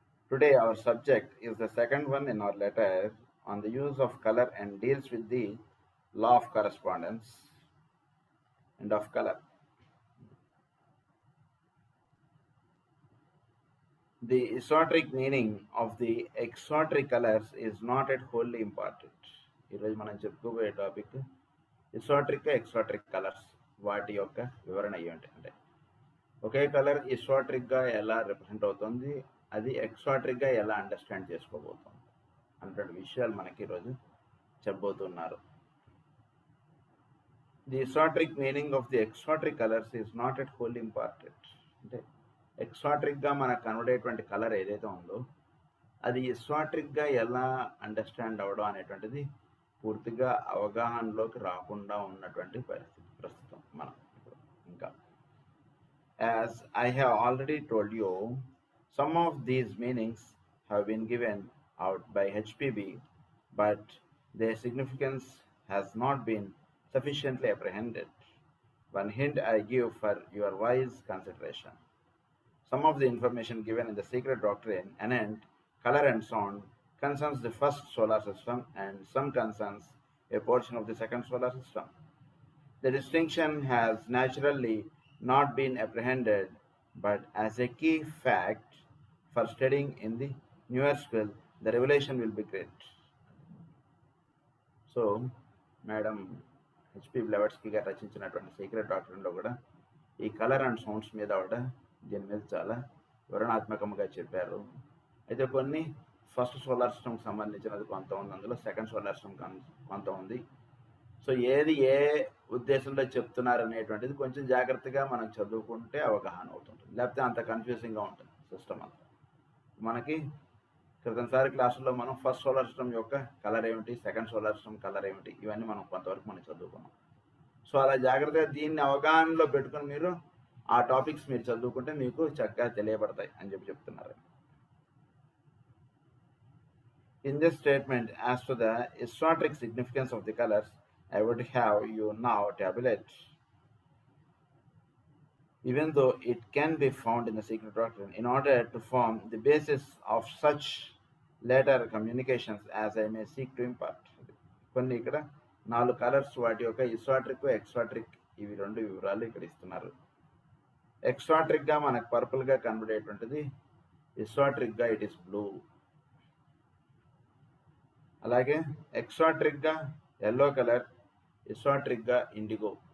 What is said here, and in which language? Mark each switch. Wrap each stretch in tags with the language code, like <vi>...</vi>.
<en>Today our subject is the second one in our letter on the use of color and deals with the law of correspondence and of color. The esoteric meaning of the exotic colors is not at wholly important.</en> <te>ఈరోజు మనం చెప్పుకోబోయే topic ఎక్సోట్రిక్ colours వాటి యొక్క వివరణ ఏంటంటే ఒకే colour ఎక్సోట్రిక్గా ఎలా represent అవుతుంది, అది ఎక్సోట్రిక్గా ఎలా అండర్స్టాండ్ చేసుకోబోతుంది అన్నటువంటి విషయాలు మనకి ఈరోజు చెప్పబోతున్నారు.</te> <en>The exoteric meaning of the exoteric colours is not at wholly important.</en> <te>అంటే ఎక్సోట్రిక్గా మనకు కనబడేటువంటి కలర్ ఏదైతే ఉందో అది ఎక్సోట్రిక్గా ఎలా అండర్స్టాండ్ అవ్వడం అనేటువంటిది పూర్తిగా అవగాహనలోకి రాకుండా ఉన్నటువంటి పరిస్థితి ప్రస్తుతం మనం ఇంకా.</te> <en>As I have already told you, some of these meanings have been given out by HPB, but their significance has not been sufficiently apprehended. One hint I give for your wise consideration. Some of the information given in the secret doctrine anent color and sound concerns the first solar system and some concerns a portion of the second solar system. The distinction has naturally not been apprehended, but as a key fact for studying in the newer school, the revelation will be great.</en> <te>So, Madam HP బ్లెవట్స్కీ గారు రచించినటువంటి secret డాక్టర్లో కూడా ఈ colour and sounds మీద కూడా దీని మీద చాలా వివరణాత్మకంగా చెప్పారు. అయితే కొన్ని ఫస్ట్ సోలార్ సిస్టమ్కి సంబంధించినది కొంత ఉంది, అందులో సెకండ్ సోలార్ సిస్టమ్ కొంత ఉంది. సో ఏది ఏ ఉద్దేశంలో చెప్తున్నారు అనేటువంటిది కొంచెం జాగ్రత్తగా మనం చదువుకుంటే అవగాహన అవుతుంది, లేకపోతే అంత కన్ఫ్యూజింగ్గా ఉంటుంది సిస్టమ్ అంతా. మనకి క్రితంసారి క్లాసుల్లో మనం ఫస్ట్ సోలార్ సిస్టమ్ యొక్క కలర్ ఏమిటి, సెకండ్ సోలార్ సిస్టమ్ కలర్ ఏమిటి, ఇవన్నీ మనం కొంతవరకు మనం చదువుకున్నాం. సో అలా జాగ్రత్తగా దీన్ని అవగాహనలో పెట్టుకుని మీరు ఆ టాపిక్స్ మీరు చదువుకుంటే మీకు చక్కగా తెలియబడతాయి అని చెప్తున్నారు.</te> <en>In this statement, as to the esoteric significance of the colors, I would have you now tabulate. Even though it can be found in the secret doctrine, in order to form the basis of such later communications as I may seek to impart.</en> <te>కొన్ని ఇక్కడ 4 colours వాటి యొక్క ఎసోట్రిక్ ఎక్సోట్రిక్ ఇవి 2 వివరాలు ఇక్కడ ఇస్తున్నారు. ఎక్సోట్రిక్గా మనకు పర్పుల్గా కనబడేటువంటిది ఎసోట్రిక్గా</te> <en>It is blue.</en> <te>అలాగే ఎక్సోట్రిక్గా ఎల్లో కలర్, ఎసోట్రిక్గా ఇండిగో.</te>